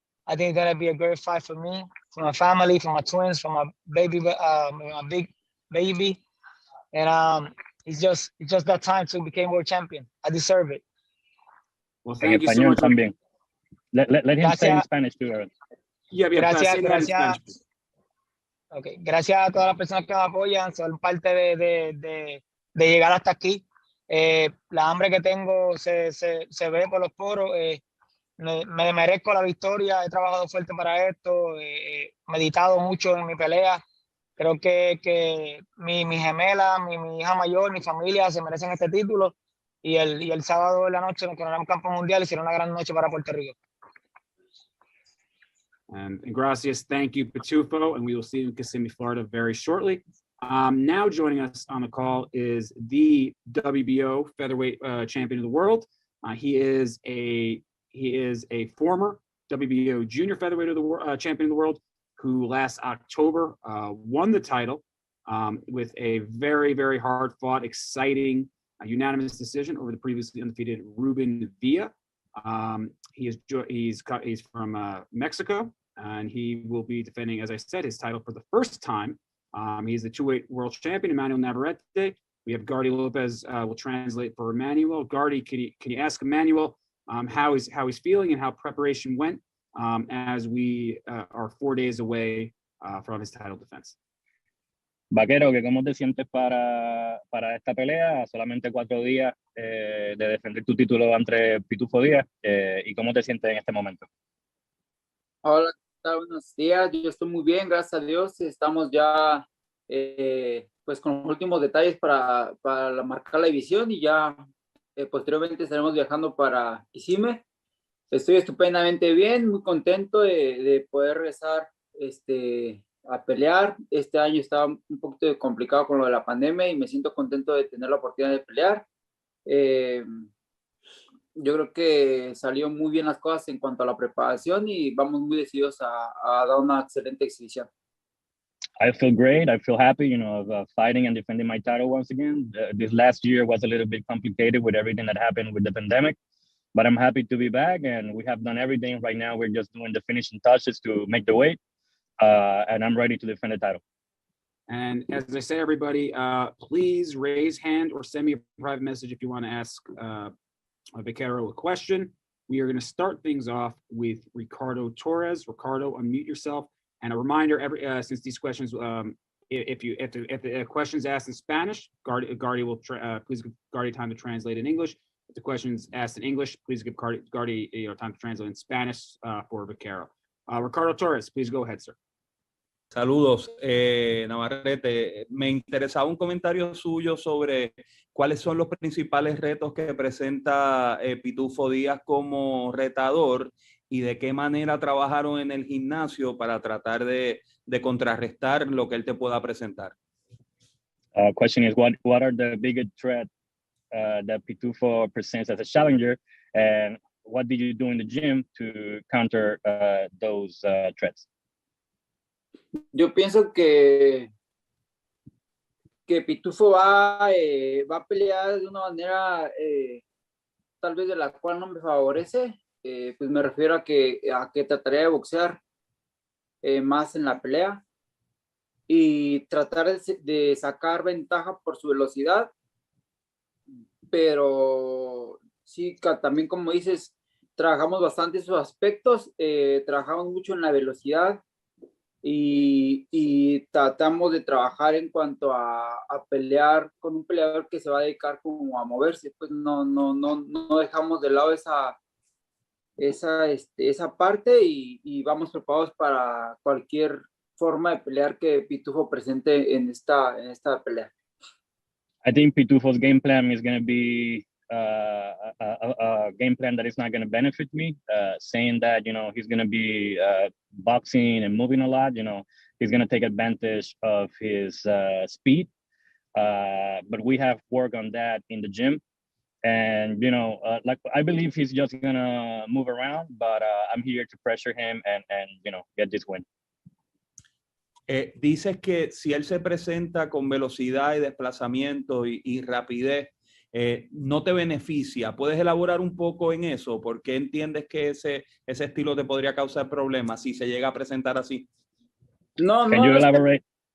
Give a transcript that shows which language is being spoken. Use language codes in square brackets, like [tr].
[en] I think it's gonna be a great fight for me, for my family, for my twins, for my baby, my big baby. And it's just that time to become world champion. I deserve it. Well, thank you so much. [es] También. [en] Let him say in Spanish too, Aaron. Yeah, [es] gracias. Okay. Gracias a todas las personas que me apoyan, son parte de llegar hasta aquí. La hambre que tengo se ve por los poros. Me merezco la victoria. He trabajado fuerte para esto. Meditado mucho en mi pelea. Creo que mi gemela, mi hija mayor, mi familia se merecen este título. Y el sábado de la noche nos coronamos campeón mundial y será una gran noche para Puerto Rico. [en] And [es] gracias, [en] thank you, Pitufo, and we will see you in Kissimmee, Florida very shortly. Now joining us on the call is the WBO featherweight champion of the world. He is a former WBO junior featherweight of the champion of the world, who last October won the title with a very, very hard-fought, exciting, unanimous decision over the previously undefeated Ruben Villa. He's from Mexico, and he will be defending, as I said, his title for the first time. He's the 2-weight world champion, Emmanuel Navarrete. We have Gardy Lopez will translate for Emmanuel. Gardy, can you ask Emmanuel how he's feeling and how preparation went as we are 4 days away from his title defense? [es] Vaquero, ¿cómo te sientes para esta pelea? Solamente 4 días de defender tu título ante Pitufo Díaz. ¿Y cómo te sientes en este momento? Hola, buenos días. Yo estoy muy bien, gracias a Dios. Estamos ya pues con los últimos detalles para marcar la división y ya posteriormente estaremos viajando para Kissimmee. Estoy estupendamente bien, muy contento de poder regresar a pelear. Este año estaba un poquito complicado con lo de la pandemia y me siento contento de tener la oportunidad de pelear. Yo creo que salió muy bien las cosas en cuanto a la preparación y vamos muy decididos a dar una excelente exhibición. [en] I feel great. I feel happy, of fighting and defending my title once again. This last year was a little bit complicated with everything that happened with the pandemic, but I'm happy to be back and we have done everything. Right now, we're just doing the finishing touches to make the weight. And I'm ready to defend the title. And as I say, everybody, please raise hand or send me a private message if you want to ask Vaquero a question. We are going to start things off with Ricardo Torres. Ricardo, unmute yourself. And a reminder, since these questions, if the question's asked in Spanish, Gardy will please give Gardy time to translate in English. If the question's asked in English, please give Gardy time to translate in Spanish for Vaquero. Ricardo Torres, please go ahead, sir. [es] Saludos, Navarrete. Me interesaba un comentario suyo sobre cuáles son los principales retos que presenta Pitufo Díaz como retador y de qué manera trabajaron en el gimnasio para tratar de contrarrestar lo que él te pueda presentar. [en] Question is, what are the biggest threats that Pitufo presents as a challenger, and what did you do in the gym to counter those threats? [es] Yo pienso que Pitufo va a pelear de una manera tal vez de la cual no me favorece. pues me refiero a que trataría de boxear más en la pelea y tratar de sacar ventaja por su velocidad, pero sí, también como dices, trabajamos bastante esos aspectos, trabajamos mucho en la velocidad y tratamos de trabajar en cuanto a pelear con un peleador que se va a dedicar como a moverse, pues no dejamos de lado esa parte y vamos preparados para cualquier forma de pelear que Pitufo presente en esta pelea. [en] I think Pitufo's game plan is going to be a game plan that is not going to benefit me. Saying that, you know, he's going to be boxing and moving a lot, you know, he's going to take advantage of his speed. But we have work on that in the gym. And, you know, like I believe he's just going to move around, but I'm here to pressure him and, you know, get this win. [es] Dices que si él se presenta con velocidad y desplazamiento y rapidez, no te beneficia. ¿Puedes elaborar un poco en eso? ¿Por qué entiendes que ese estilo te podría causar problemas si se llega a presentar así? [en] Can you elaborate?